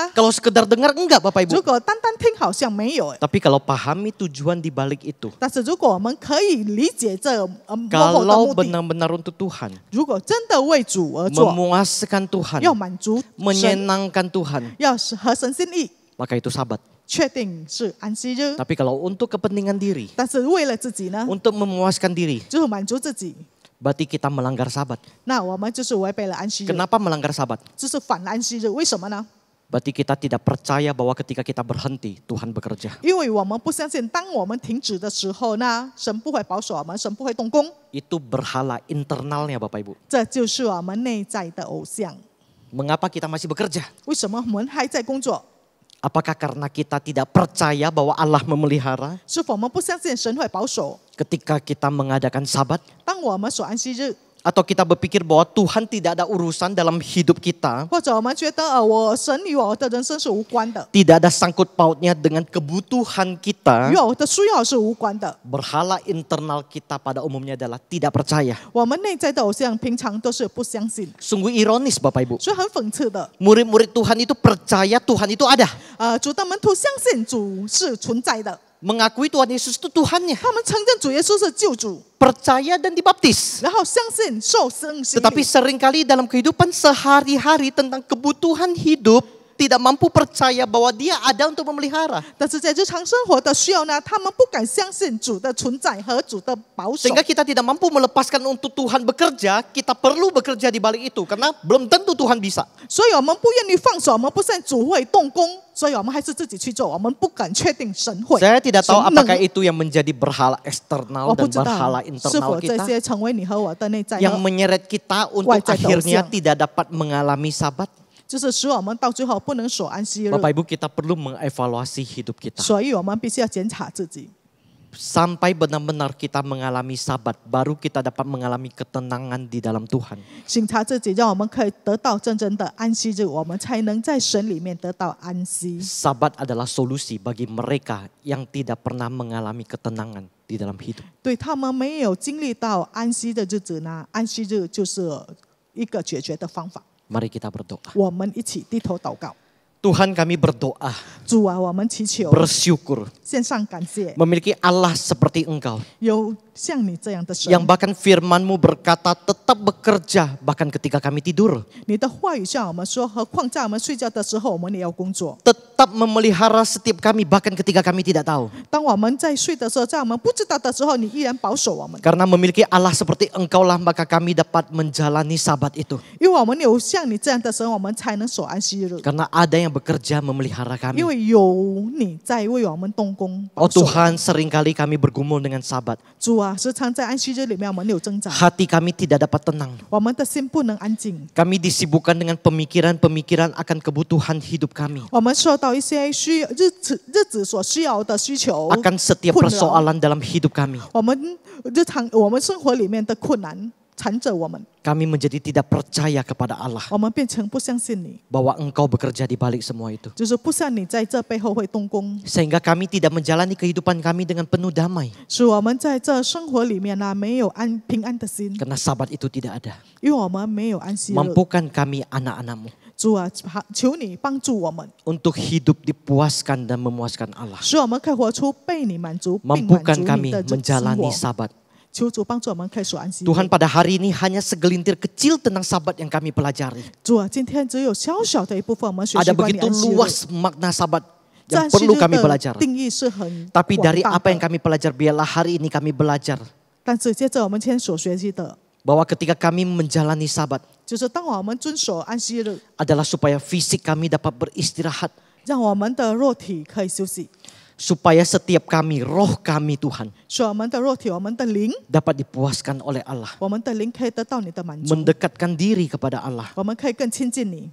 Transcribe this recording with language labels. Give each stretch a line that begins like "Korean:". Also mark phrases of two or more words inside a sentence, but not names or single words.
Indonesian: Kalau sekedar dengar enggak Bapak
Chinese: 如
Indonesian: Ibu.
Chinese: 果单单听好像没有哎，
Indonesian: Tapi kalau pahami tujuan di balik itu.
Chinese: 但是如果我们可以理解这幕后的
Indonesian: Kalau
Chinese: 目的，
Indonesian: benar-benar untuk Tuhan.
Chinese: 如果真的为主而做，
Indonesian: Memuaskan Tuhan.
Chinese: 要满足神，
Indonesian: Menyenangkan Tuhan.
Chinese: 要合神心意，
Indonesian: Maka itu sabat.
Chinese: 确定是安息日。
Indonesian: Tapi kalau untuk kepentingan diri.
Chinese: 但是为了自己呢，
Indonesian: Untuk memuaskan diri.
Chinese: 就是满足自己，
Indonesian: Berarti kita melanggar sabat.
Chinese: 那我们就是违背了安息日，
Indonesian: Kenapa melanggar sabat?
Chinese: 这是反了安息日。为什么呢？
Indonesian: Berarti kita tidak percaya bahwa ketika kita berhenti, Tuhan bekerja.
Chinese: 因为我们不相信，当我们停止的时候呢，神不会保守我们，神不会动工。
Indonesian: Itu berhala internalnya Bapak Ibu.
Chinese: 这就是我们内在的偶像。
Indonesian: Mengapa kita masih bekerja?
Chinese: 为什么我们还在工作？
Indonesian: Apakah karena kita tidak percaya bahwa Allah memelihara?
Chinese: 是否我们不相信神会保守？
Indonesian: Ketika kita mengadakan sabat?
Chinese: 当我们守安息日，
Indonesian: Atau kita berpikir bahwa Tuhan tidak ada urusan dalam hidup kita?
Chinese: 或者我们觉得神与我的人生是无关的，
Indonesian: Tidak ada sangkut pautnya dengan kebutuhan kita?
Chinese: 与我的需要是无关的。
Indonesian: Berhala internal kita pada umumnya adalah tidak percaya.
Chinese: 我们内在的偶像平常都是不相信，
Indonesian: Sungguh ironis Bapak Ibu.
Chinese: 所以很讽刺的。
Indonesian: Murid-murid Tuhan itu percaya Tuhan itu ada.
Chinese: 主的门徒相信主是存在的，
Indonesian: Mengakui Tuhan Yesus itu Tuhannya.
Chinese: 他们承认主耶稣是救主，
Indonesian: Percaya dan dibaptis.
Chinese: 然后相信受圣洗礼。
Indonesian: Tetapi seringkali dalam kehidupan sehari-hari tentang kebutuhan hidup tidak mampu percaya bahwa dia ada untuk memelihara.
Chinese: 但是在日常生活的需要呢，他们不敢相信主的存在和主的保守，
Indonesian: Sehingga kita tidak mampu melepaskan untuk Tuhan bekerja, kita perlu bekerja di balik itu. Karena belum tentu Tuhan bisa.
Chinese: 所以我们不愿意放手，我们不相信主会动工，所以我们还是自己去做，我们不敢确定神会。
Indonesian: Saya tidak tahu
Chinese: 神能
Indonesian: apakah itu yang menjadi berhala eksternal
Chinese: 我不
Indonesian: dan
Chinese: 知道
Indonesian: berhala
Chinese: 是
Indonesian: internal
Chinese: 否这
Indonesian: kita
Chinese: 些成为你和我的内在
Indonesian: yang
Chinese: 和
Indonesian: menyeret kita untuk
Chinese: 外在的偶
Indonesian: akhirnya
Chinese: 像，
Indonesian: tidak dapat mengalami sabat.
Chinese: 就是使我们到最后不能守安息日。
Indonesian: Bapak Ibu, kita perlu mengevaluasi hidup kita.
Chinese: 所以我们必须要检查自己，
Indonesian: Sampai benar-benar kita mengalami sabat, baru kita dapat mengalami ketenangan di dalam Tuhan.
Chinese: 检查自己，让我们可以得到真正的安息日，我们才能在神里面得到安息。
Indonesian: Sabat adalah solusi bagi mereka yang tidak pernah mengalami ketenangan di dalam hidup.
Chinese: 对他们没有经历到安息的日子呢，安息日就是一个解决的方法。
Indonesian: Mari kita berdoa.
Chinese: 我们一起低头祷告，
Indonesian: Tuhan, kami berdoa,
Chinese: 主啊，我们祈求，
Indonesian: bersyukur
Chinese: 献上感谢，
Indonesian: memiliki Allah seperti Engkau
Chinese: 有像你这样的神，
Indonesian: yang bahkan firman-Mu berkata tetap bekerja bahkan ketika kami tidur.
Chinese: 你的话语向我们说，何况在我们睡觉的时候，我们也要工作。
Indonesian: Tetap memelihara setiap kami bahkan ketika kami tidak tahu.
Chinese: 当我们在睡的时候，在我们不知道的时候，你依然保守我们，
Indonesian: Karena memiliki Allah seperti Engkau-lah maka kami dapat menjalani sabat itu.
Chinese: 因为我们有像你这样的神，我们才能守安息日。
Indonesian: Karena ada yang bekerja memelihara
Chinese: 因
Indonesian: kami.
Chinese: 为有你在为我们动工保
Indonesian: Oh
Chinese: 守。
Indonesian: Tuhan, seringkali kami bergumul dengan sabat.
Chinese: 主啊，时常在安息日里面，我们有挣扎，
Indonesian: Hati kami tidak dapat tenang.
Chinese: 我们的心不能安静，
Indonesian: Kami disibukkan dengan pemikiran-pemikiran akan kebutuhan hidup kami.
Chinese: 我们受到一些日子所需要的需求，
Indonesian: Akan setiap
Chinese: 困扰
Indonesian: persoalan dalam hidup kami.
Chinese: 我们生活里面的困难缠着我们，
Indonesian: Kami menjadi tidak percaya kepada Allah.
Chinese: 我们变成不相信你，
Indonesian: Bahwa Engkau bekerja di balik semua itu.
Chinese: 就是不像你在这背后会动工，
Indonesian: Sehingga kami tidak menjalani kehidupan kami dengan penuh damai.
Chinese: 使我们在这生活里面呢没有平安的心，
Indonesian: Karena sabat itu tidak ada.
Chinese: 因为我们没有安息日。
Indonesian: Mampukan kami anak-anak-Mu
Chinese: 主啊，求你帮助我们，
Indonesian: untuk hidup dipuaskan dan memuaskan Allah.
Chinese: 使我们可以活出被你满足并满
Indonesian: Mampukan
Chinese: 足
Indonesian: kami
Chinese: 你的生
Indonesian: menjalani
Chinese: 活。
Indonesian: sabat.
Chinese: 求主帮助我们可以守安息日。
Indonesian: Tuhan, pada hari ini hanya segelintir kecil tentang sabat yang kami pelajari.
Chinese: 主啊，今天只有小小的一部分我们学习
Indonesian: Ada
Chinese: 关于
Indonesian: begitu
Chinese: 安息日。
Indonesian: luas makna sabat
Chinese: 在
Indonesian: yang
Chinese: 安息
Indonesian: perlu
Chinese: 日
Indonesian: kami
Chinese: 的
Indonesian: belajar.
Chinese: 定义是很
Indonesian: Tapi
Chinese: 广
Indonesian: dari
Chinese: 大
Indonesian: apa yang
Chinese: 的，
Indonesian: kami pelajari, biarlah hari ini kami belajar
Chinese: 但是接着我们今天所学习的，
Indonesian: bahwa ketika kami menjalani sabat
Chinese: 就是当我们遵守安息日，
Indonesian: adalah supaya fisik kami dapat beristirahat,
Chinese: 让我们的肉体可以休息，
Indonesian: supaya setiap kami, roh kami Tuhan,
Chinese: 使我们的肉体、我们的灵、
Indonesian: dapat dipuaskan oleh Allah,
Chinese: 我们的灵可以得到你的满足，
Indonesian: mendekatkan diri kepada Allah,
Chinese: 我们可以更亲近你，